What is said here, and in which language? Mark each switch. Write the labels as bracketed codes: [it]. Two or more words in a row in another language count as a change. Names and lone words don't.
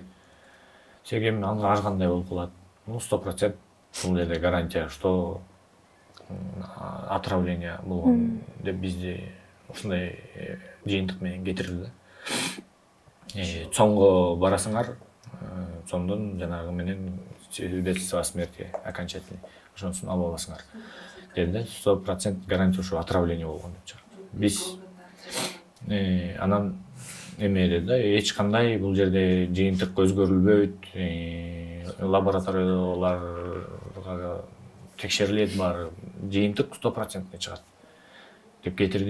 [ky] Эми ар кандай болуп калат. 100% бул жерде [ru] гарантия, что отравление [ky] болгон деп бизди ушундай жыйынтык менен кетирди да. Цонго барасыңар, цондон жанагы менен [ru] свидетельство о смерти окончательный. [ky] Ошонусун алып аласыңар. Деди да, 100% гарантия ушу отравление болгон деп чыгат. Биз анан эме деди да, эч кандай бул жерде жыйынтык өзгөрүлбөйт, лабораторияларга текшерилет бар, жыйынтык 100% чыгат деп кетирди.